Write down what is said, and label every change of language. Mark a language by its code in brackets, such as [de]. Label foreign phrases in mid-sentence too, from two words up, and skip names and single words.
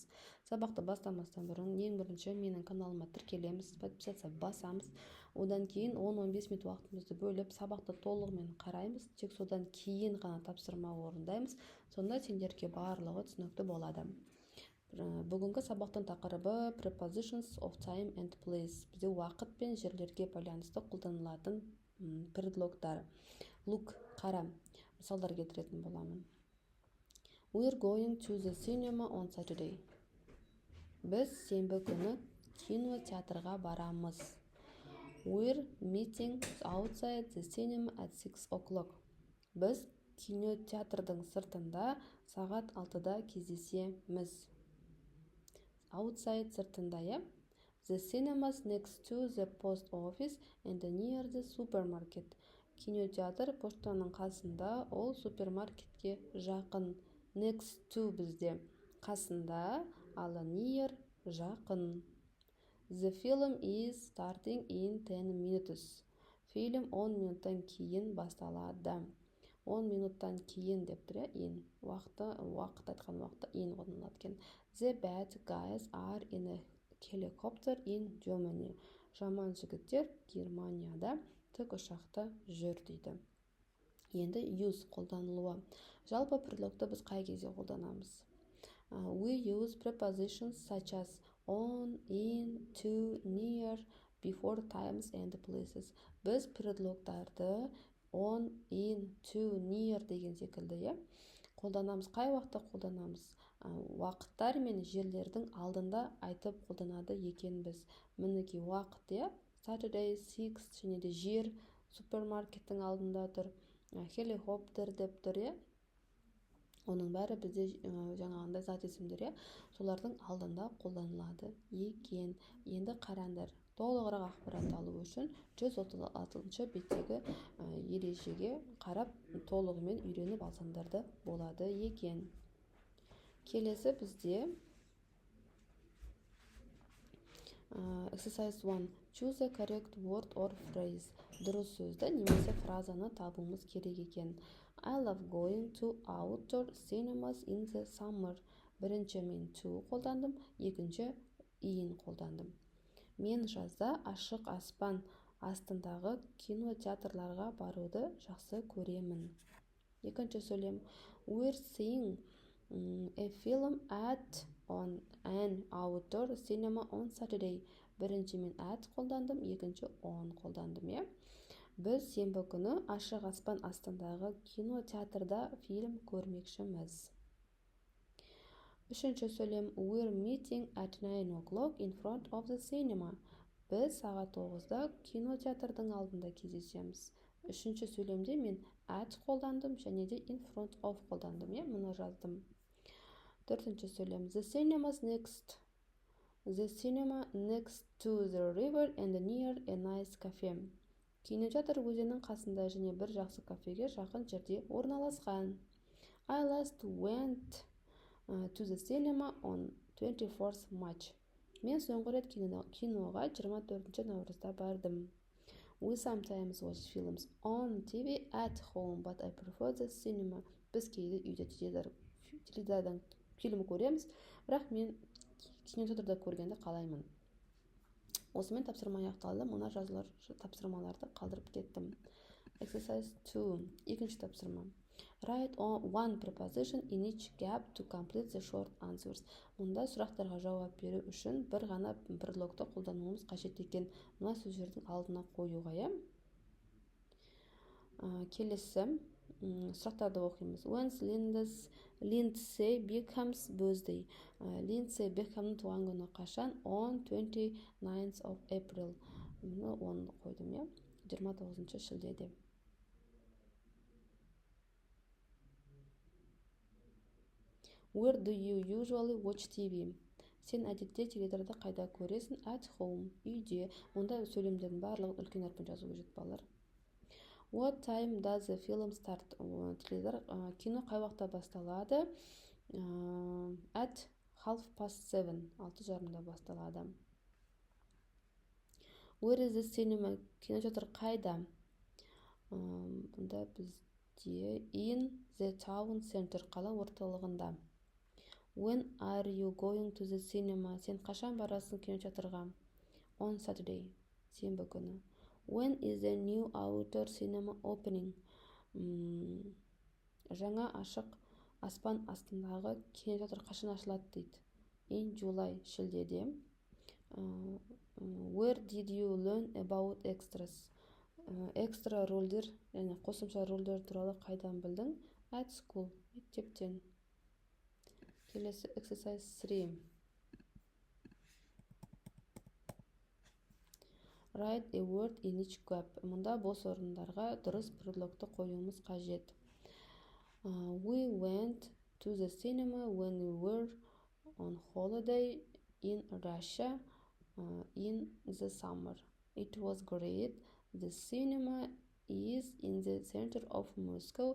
[kk] Сабақты бастамастан бұрын ең бірінші менің каналыма тіркелеміз, подписаться басамыз. Одан кейін 10-15 минут уақытымызды бөліп, сабақты толығымен қараймыз. Тек содан кейін ғана тапсырма орындаймыз. Сонда сендерге барлығы түсінікті болады. Бүгінгі сабақтың тақырыбы [en] prepositions of time and place. [kk] Бізде уақыт пен жерлерге байланысты қолданылатын предлогтар. Look, қара. Мысалдар келтіретін боламын. [en] We're going to the cinema on Saturday. [kk] Біз сенбі күні кинотеатрға барамыз. [en] We're meeting outside the cinema at 6 o'clock. [kk] Біз кинотеатрдың сыртында сағат 6-да кездесеміз. Outside сыртында, ja? [en] The cinemas next to the post office and near the supermarket. [kk] Кинотеатр поштаның қасында, ол супермаркетке жақын. [en] Next to [kk] бізде қасында, ал near жақын. [en] The film is starting in 10 minutes. [kk] Фильм 10 минуттан кейін басталады. 10 минуттан кейін деп тұр, in. Уақыт айтқан уақытта in қолданылады екен. [en] The bad guys are in a helicopter in Germany. [kk] Жаман жігіттер Германияда тік ұшақта жүр дейді. Енді use қолданылуы. Жалпы предлогты біз қай кезде қолданамыз? [en] We use prepositions such as on, in, to, near, before times and places. [kk] Біз предлогтарды [en] on, in, to, near [kk] деген секілді қолданамыз. Қай уақытта қолданамыз? Уақыттар мен жерлердің алдында айтып қолданады екенбіз. Мінекей уақыт, Saturday 6 және де жер супермаркеттің алдында тұр. Helicopter деп тұр, Оның бәрі бізде жаңағындай зат есімдер, солардың алдында қолданылады екен. Енді қараңдар. Толығырақ ақпарат алу үшін 136 беттегі ережеге қарап толығымен үйреніп алсаңдар болады екен. Келесі бізде exercise 1. [en] Choose a correct word or phrase. [kk] Дұрыс сөзді немесе фразаны табуымыз керек екен. [en] I love going to outdoor cinemas in the summer. [kk] Бірінші мен to қолдандым, екінші in қолдандым. Мен жазда ашық аспан астындағы кинотеатрларға баруды жақсы көремін. Екінші сөйлем. [en] We're seeing a film at on an outdoor cinema on Saturday. [kk] Бірінші мен at қолдандым, екінші on қолдандым, Біз сенбі күні ашық аспан астындағы кинотеатрда фильм көрмекшіміз. Үшінші сөйлем. [en] We're meeting at 9 o'clock in front of the cinema. [kk] Біз сағат 9-да кинотеатрдың алдында кездесеміз. Үшінші сөйлемде мен at қолдандым және де [en] in front of [kk] қолдандым, мұны жаздым. Төртінші сөйлем. [en] The cinema next to the river and near a nice cafe. [kk] Кинотеатр өзеннің қасында және бір жақсы кафеге жақын жерде орналасқан. [en] I last went to the cinema on 24th March. [kk] Мен соңғы рет киноға 24 наурызда бардым. [en] We sometimes watch films on TV at home, but I prefer the cinema. [kk] Біз кейде үйде теледидардан фильм көреміз, бірақ мен кинотеатрда көргенді қалаймын. Осымен тапсырма аяқталды. Мына жазылар тапсырмаларды қалдырып кеттім. Exercise 2. Екінші тапсырма. [en] Write one preposition in each gap to complete the short answers. [kk] Мұнда сұрақтарға жауап беру үшін бір ғана предлогты қолдануымыз қажет екен. Мына сөздердің алдына қоюға, Келесі сұрақтарды оқимыз. [en] When Lindsay Beckham's birthday. [kk] Lindsay Beckhamның туған күні қашан? [en] On 29th of April. [kk] Мұны 10 қойдым, 29 шілдеде. [en] Where do you usually watch TV? [kk] Сен әдетте теледидарды қайда көресің? [en] At home. Үйде. [kk] Онда сөйлемдердің барлығын үлкен әріппен жазу қажет, балалар. [en] What time does the film start? [kk] Кино қай уақытта басталады? At 7:30. 6:30 басталады. [en] Where is the cinema? [kk] Кинотеатр қайда? Бұнда бізде [en] in the town center, [kk] қала орталығында. [en] When are you going to the cinema? [kk] Сен қашан барасың кинотеатрға? [en] On Saturday, [kk] сенбі күні. [en] When is the new outdoor cinema opening? [kk] Жаңа ашық аспан астындағы кинотеатр қашан ашылады дейді. [en] In July, шілдеде. Where did you learn about extras? [kk] Экстра рөлдер, яғни қосымша рөлдер туралы қайдан білдің? [en] At school, [kk] мектептен. Келесі exercise 3. [en] Write a word in each gap. [kk] Мұнда бос орындарға дұрыс предлогты қоюымыз қажет. [en] We went to the cinema when we were on holiday in Russia in the summer. It was great. The cinema is in the center of Moscow.